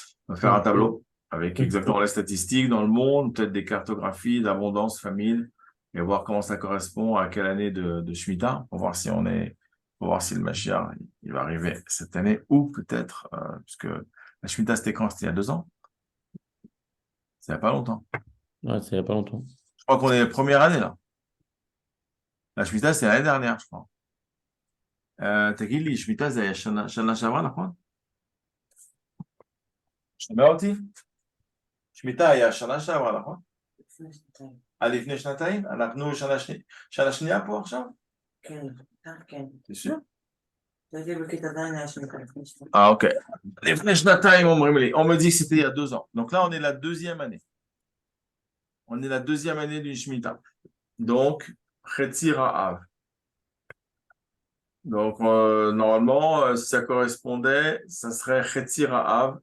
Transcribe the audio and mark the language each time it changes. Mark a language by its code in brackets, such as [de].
[fr] On va faire un tableau avec exactement les statistiques dans le monde, peut-être des cartographies d'abondance, famine, et voir comment ça correspond à quelle année de Shemitah, pour voir si le Mashiach, il va arriver cette année, ou peut-être, puisque la Shemitah, c'était quand? C'était il y a 2 ans? C'est il n'y a pas longtemps. Ouais, c'est il n'y a pas longtemps. Je crois qu'on est première année, là. La Shemitah, c'est l'année dernière, je crois. [he] תגיד לי, שמיטה זה היה שנה שעברה, נכון? שומע אותי? שמיטה היה שנה שעברה, נכון? לפני שנתיים. לפני שנתיים? אנחנו שנה שנייה פה עכשיו? כן, כן. [fr] C'est sûr? [he] הייתי בכיתה ז' היה שמיטה לפני שנתיים. Ok. לפני שנתיים, [fr] on me dit que c'était il y a 2 ans. Donc là, on est la deuxième année. On est la deuxième année d'une Shemitah. Donc, Chetzi Ra'av. Donc, normalement, si ça correspondait, ça serait Chetzi Ra'av.